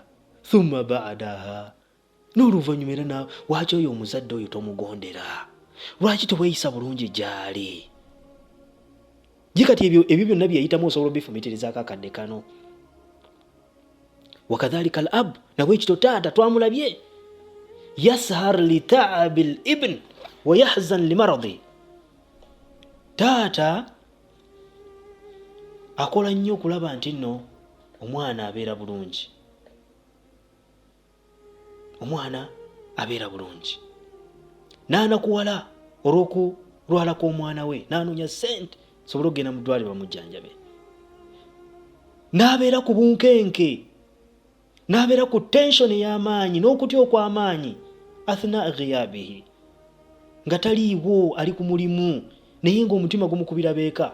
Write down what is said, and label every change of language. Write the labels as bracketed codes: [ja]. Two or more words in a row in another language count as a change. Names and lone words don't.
[ar] ثم بعدها, [lg] n'oluvannyuma era naawe lwaki oyo omuzadde oyo tomugondera? Lwaki teweeyisa bulungi gy'ali? Kati ebyo byonna byeyitamu osobola obifumitirizaako akadde kano. [ar] و كذلك الأب, [lg] nabwe ekito taata twamulabye, [ar] يسهر لتعب الابن و يحزن لمرض. [lg] Taata akola nnyo okulaba nti nno omwana abeera bulungi, omwana abeera bulungi, n'anakuwala olw'okulwala kw'omwana we, n'anoonya ssente sobola okugenda mu ddwaliro bamujjanjabe, n'abeera ku bunkenke, n'abeera ku tension ey'amaanyi n'okutya okw'amaanyi, [ar] أثناء غيابه, [lg] nga taliiwo, ali ku mulimu naye ng'omutima gumukubira beeka.